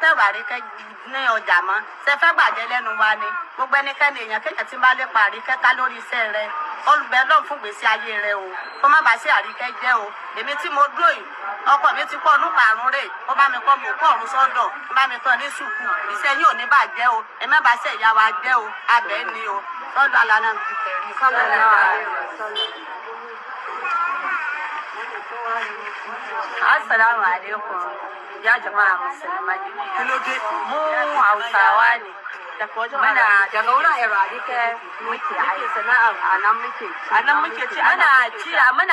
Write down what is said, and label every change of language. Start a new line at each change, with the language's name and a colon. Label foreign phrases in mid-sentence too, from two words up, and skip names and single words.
Yoruba: tẹ̀rù Àríkẹ́ ní ọjà mọ́ ṣe fẹ́ gbàjẹ́ lẹ́nu wa ni gbogbo ẹnikẹ́ni èèyàn kéèyàn tí ń bá lépa Àríkẹ́ ká lórí iṣẹ́ rẹ olùbẹ̀ lọ́n fún gbèsè ayé rẹ o kó má bàa sí Àríkẹ́ jẹ́ o èmi tí mo dúró yìí ọkọ mi ti kọ́ ọdún karùn-ún rè ó bá mi kọ́ mi kọ́ ọ̀run sọ́dọ̀ ó bá mi tọ́ ní sùkú iṣẹ́ yìí ò ní bàjẹ́ o ẹ má bàa ṣe ìyá wa jẹ́ o abẹ́ ni o sọ́dọ̀ alánà ti tẹ̀rí
Arabic: السلام عليكم
Hausa: ya jama'a musulmai mu Hausawa ne muna daga wurin Àríkẹ́ muke aiki sana'ar a nan muke ci muna